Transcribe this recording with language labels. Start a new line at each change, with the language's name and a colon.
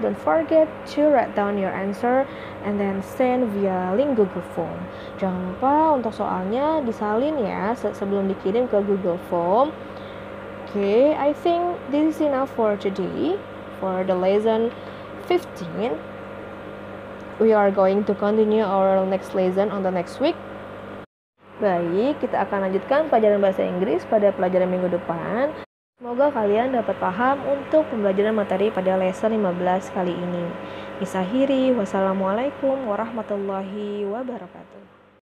English: Don't forget to write down your answer and then send via link Google Form.
Indonesian: Jangan lupa untuk soalnya disalin ya sebelum dikirim ke Google Form.
English: Okay, I think this is enough for today, for the lesson 15. We are going to continue our next lesson on the next week.
Indonesian: Baik, kita akan lanjutkan pelajaran bahasa Inggris pada pelajaran minggu depan. Semoga kalian dapat paham untuk pembelajaran materi pada lesson 15 kali ini. Wassalamualaikum warahmatullahi wabarakatuh.